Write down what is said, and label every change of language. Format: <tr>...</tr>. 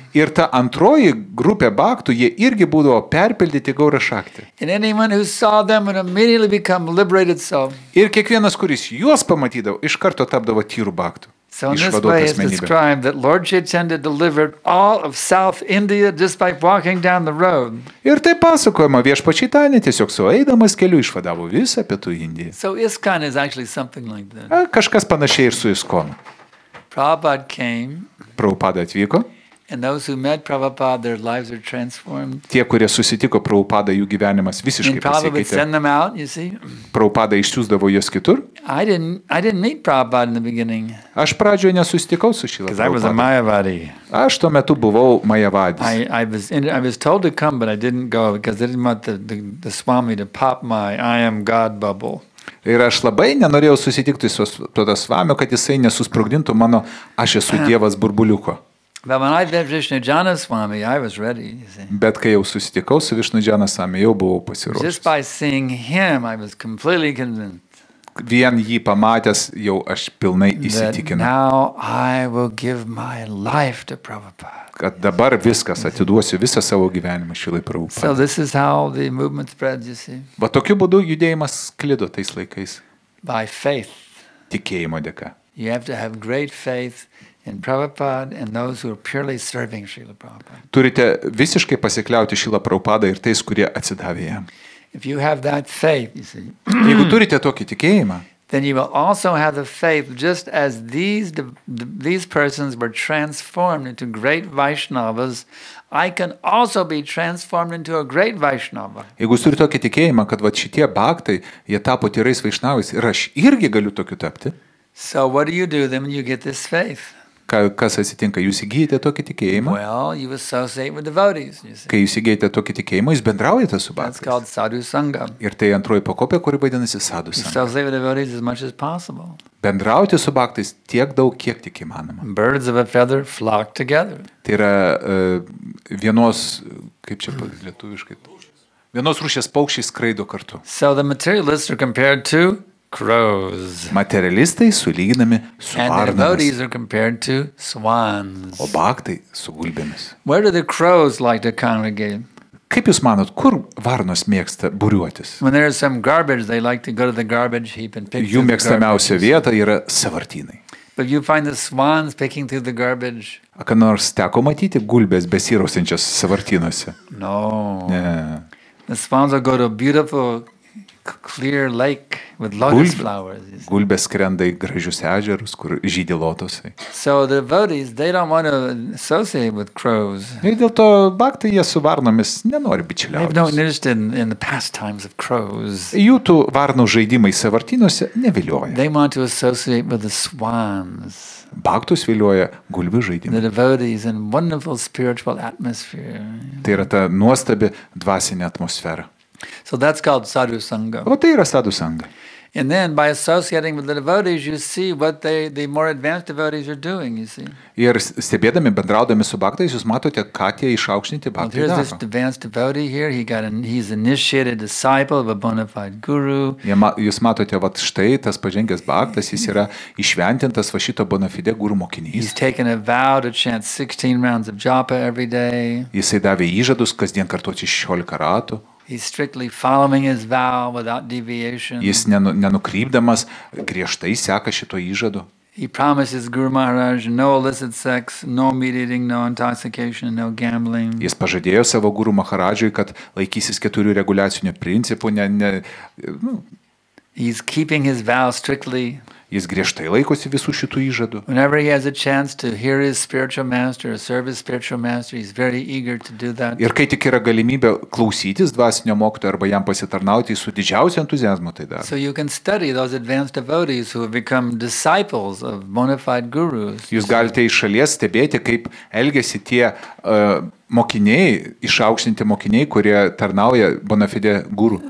<lt>Ir ta antroji grupė bhaktų, jie irgi būdavo perpildyti Gaura Šaktį.</lt> <en>And anyone who saw them would immediately become liberated soul.</en> <lt>Ir kiekvienas, kuris juos pamatydavo, iš karto tapdavo tyrų bhaktų.</lt> <en>So in this way it's described that Lord Chaitanya delivered all of South India just by walking down the road.</en> <lt>Ir tai pasakojama viešpačiai Čaitanį tiesiog sueidamas keliu išvadavo visą Pietų Indiją.</lt> <en>So ISKCON is actually something like that.</en> <lt>Kažkas panašiai ir su ISKCON.</lt> <en>Prabhupada came,</en> <lt>Prabhupada atvyko.</lt> <en>and those who met Prabhupada, their lives are transformed.</en> <lt>Tie, kurie susitiko Prabhupada, jų gyvenimas visiškai</lt> <en>And Prabhupada would</en> <lt>pasikeitė.</lt> <en>send them out, you see.</en> <lt>Prabhupada išsiųsdavo juos kitur.</lt> <en>I didn't meet Prabhupada in the beginning</en> <lt>Aš pradžioje nesusitikau su Šila</lt> <en>because I was a</en> <lt>Prabhupada.</lt> <en>Mayavadi.</en> <lt>Aš tuo metu buvau Majavadis.</lt> <en>I was told to come, but I didn't go because I didn't want the Swami to pop my I am God bubble.</en> <lt>Ir aš labai nenorėjau susitikti su tuo Svamiu, kad jisai nesusprogdintų mano aš esu Dievas burbuliuko.</lt> <en>But when I met Vishnujana Swami, I was ready, you see.</en> <lt>Bet kai jau susitikau su Višnudžana Swami, jau buvau pasiruošęs.</lt> <en>Just by seeing him, I was completely convinced</en> <lt>Vien jį pamatęs, jau aš pilnai</lt> <en>that</en> <lt>įsitikinau,</lt> <en>now I will give my life to Prabhupada.</en> <lt>kad dabar viskas atiduosiu visą savo gyvenimą Šilai</lt> <en>So</en> <lt>Prabhupadai.</lt> <en>this is how the movement spread, you see,</en> <lt>Va tokiu būdu judėjimas sklido tais laikais,</lt> <en>by faith.</en> <lt>tikėjimo dėka.</lt> <en>You have to have great faith in Prabhupada and those who are purely serving Srila Prabhupada.</en> <lt>Turite visiškai pasikliauti Šilą Prabhupadą ir tais, kurie atsidavė jam.</lt> <en>If you have that faith, you see,</en> <lt>Jeigu turite tokį tikėjimą,</lt> <en>then you will also have the faith, just as these persons were transformed into great Vaishnavas, I can also be transformed into a great Vaishnava.</en> <lt>jeigu jūs turite tokį tikėjimą, kad va šitie bhaktai, jie tapo tyrais vaišnavais ir aš irgi galiu tokiu tapti,</lt> <en>So what do you do then when you get this faith?</en> <lt>kas atsitinka, jūs įgyjate tokį tikėjimą,</lt> <en>Well, you associate with devotees, you see.</en> <lt>kai jūs įgyjate tokį tikėjimą, jūs bendraujate su</lt> <en>That's called sadhu sangam.</en> <lt>Ir tai antroji pakopė, kuri vadinasi</lt> <en>You</en> <lt>sadusam.</lt> <en>associate with devotees as much as possible.</en> <lt>Bendrauti su bhaktais tiek daug, kiek tik įmanoma.</lt> <en>Birds of a feather flock together.</en> <lt>Tai yra vienos, kaip čia lietuviškai, vienos rūšies paukščiai skraido kartu.</lt> <en>So the materialists are compared to crows.</en> <lt>Materialistai sulyginami su</lt> <en>And the</en> <lt>varnomis,</lt> <en>devotees are compared to swans.</en> <lt>o bhaktai su gulbėmis.</lt> <en>Where do the crows like to congregate?</en> <lt>Kaip jūs manot, kur varnos mėgsta būriuotis?</lt> <en>When there's some garbage, they like to go to the garbage heap and pick</en> <lt>Jų</lt> <en>through the</en> <lt>mėgstamiausia</lt> <en>garbage.</en> <lt>vieta yra savartynai.</lt> <en>But you find the swans picking through the garbage?</en> <lt>Ką nors teko matyti gulbės besirausiančias savartynuose?</lt> <en>No.</en> <lt>Ne.</lt> <en>The swans will go to beautiful clear lake with lotus flowers. You see.</en> <lt>Gulbės skrenda į gražius ežerus, kur žydi lotosai.</lt> <en>So the devotees, they don't want to associate with crows.</en> <lt>Ir dėl to bhaktai jie su varnomis nenori</lt> <en>They have no</en> <lt>bičiuliautis.</lt> <en>interest in the pastimes of crows.</en> <lt>Jų tų varnų žaidimai savartynuose nevilioja.</lt> <en>They want to associate with the swans,</en> <lt>Bhaktus vilioja gulbių</lt> <en>the</en> <lt>žaidimai.</lt> <en>devotees, and wonderful spiritual atmosphere.</en> <lt>Tai yra ta nuostabi dvasinė atmosfera.</lt> <en>So that's called sadhu sangha.</en> <lt>O tai yra sadhu sanga.</lt> <en>And then by associating with the devotees, you see what the more advanced devotees are doing, you see.</en> <lt>Ir stebėdami, bendraudami su bhaktais, jūs matote, ką tie išaukštinti</lt> <en>Well,</en> <lt>bhaktai</lt> <en>here's this</en> <lt>daro.</lt> <en>advanced devotee here. He's initiated disciple of a bona fide guru.</en> <lt>Jūs matote, va štai tas pažengęs bhaktas, jis yra išventintas va šito bona fide guru mokinys.</lt> <en>He's taken a vow to chant 16 rounds of japa every day.</en> <lt>Jisai davė įžadus kasdien kartuoti 16 ratų.</lt> <en>He's strictly following his vow without deviation.</en> <lt>Jis nenukrypdamas griežtai seka šito įžadu.</lt> <en>He promises Guru Maharaj no illicit sex, no meat eating, no intoxication, no gambling.</en> <lt>Jis pažadėjo savo guru Maharadžui, kad laikysis 4 reguliacinių principų.</lt> <en>He's keeping his vow strictly.</en> <lt>Jis griežtai laikosi visų šitų įžadų.</lt> <en>Whenever he has a chance to hear his spiritual master or serve his spiritual master, he's very eager to do that.</en> <lt>Ir kai tik yra galimybė klausytis dvasinio mokytojo arba jam pasitarnauti, jis su didžiausiu entuziazmu tai daro.</lt> <en>So you can study those advanced devotees who have become disciples of bona fide gurus.</en> <lt>Jūs galite iš šalies stebėti, kaip elgesi tie mokiniai, išaukštinti mokiniai, kurie tarnauja bona fide guru.</lt>